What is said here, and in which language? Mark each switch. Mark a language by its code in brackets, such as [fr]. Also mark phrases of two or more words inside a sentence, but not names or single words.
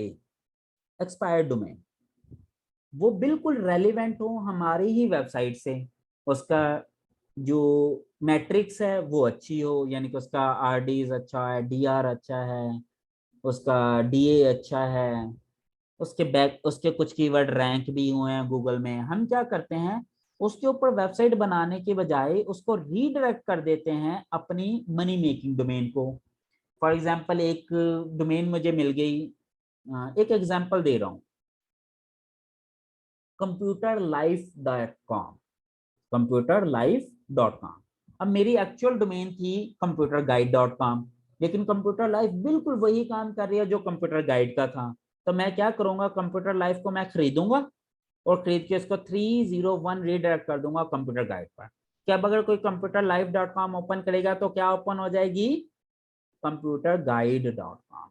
[en] expired domain [ur] وہ بالکل ریلیونٹ ہو ہماری ہی ویب سائٹ سے، اس کا جو میٹرکس ہے وہ اچھی ہو، یعنی کہ اس کا RDs اچھا ہے، DR اچھا ہے، اس کا DA اچھا ہے، اس کے کچھ [en] keyword rank [ur] بھی ہوئے ہیں گوگل میں. ہم کیا کرتے ہیں، اس کے اوپر ویب سائٹ بنانے کے بجائے اس کو ری ڈائریکٹ کر دیتے ہیں اپنی [en] money making domain [ur] को। [en] for example [ur] ایک ڈومین مجھے مل گئی، ایک ایگزامپل دے رہا ہوں, computerlife.com, computerlife.com। اب میری ایکچوئل ڈومین تھی computerguide.com، لیکن کمپیوٹر لائف بالکل وہی کام کر رہی ہے جو کمپیوٹر گائیڈ کا تھا. تو میں کیا کروں گا، کمپیوٹر لائف کو میں خریدوں گا اور خرید کے اس کو 301 ری ڈائریکٹ کر دوں گا کمپیوٹر گائیڈ پر. کیا اب اگر کوئی computerlife.com اوپن کرے گا تو کیا اوپن ہو جائے گی، computerguide.com.